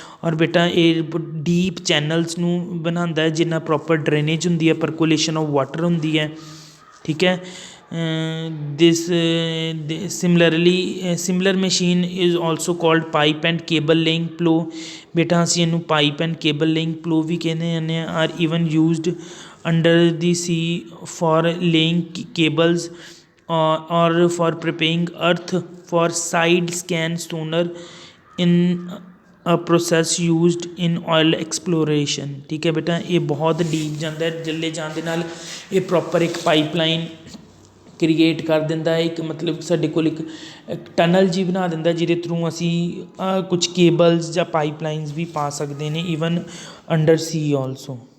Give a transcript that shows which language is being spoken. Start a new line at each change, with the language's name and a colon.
Punjabi: ਔਰ ਬੇਟਾ ਇਹ ਡੀਪ ਚੈਨਲਸ ਨੂੰ ਬਣਾਉਂਦਾ ਹੈ ਜਿੰਨਾ ਪ੍ਰੋਪਰ ਡਰੇਨੇਜ ਹੁੰਦੀ ਹੈ, ਪਰਕੂਲੇਸ਼ਨ ਆਫ ਵਾਟਰ ਹੁੰਦੀ ਹੈ। ਠੀਕ ਹੈ।
English: this similar machine is also called pipe and cable laying plow।
Punjabi: ਬੇਟਾ ਅਸੀਂ ਇਹਨੂੰ ਪਾਈਪ ਐਂਡ ਕੇਬਲ ਲੇਇੰਗ ਪਲੋ ਵੀ ਕਹਿੰਦੇ ਜਾਂਦੇ ਹਾਂ।
English: Are even used under the sea for laying cables or for preparing earth for side scan sonar in a process used in oil exploration।
Punjabi: ਠੀਕ ਹੈ ਬੇਟਾ, ਇਹ ਬਹੁਤ ਡੀਪ ਜਾਂਦਾ, ਜੱਲੇ ਜਾਣ ਦੇ ਨਾਲ ਇਹ ਪ੍ਰੋਪਰ ਇੱਕ ਪਾਈਪਲਾਈਨ ਕ੍ਰੀਏਟ ਕਰ ਦਿੰਦਾ ਹੈ। ਇੱਕ ਮਤਲਬ ਸਾਡੇ ਕੋਲ ਇੱਕ ਟਨਲ ਜੀ ਬਣਾ ਦਿੰਦਾ ਜਿਹਦੇ ਥਰੂ ਅਸੀਂ ਕੁਛ ਕੇਬਲਸ ਜਾਂ ਪਾਈਪਲਾਈਨਸ ਵੀ ਪਾ ਸਕਦੇ ਨੇ, ਈਵਨ ਅੰਡਰ ਸੀ ਆਲਸੋ।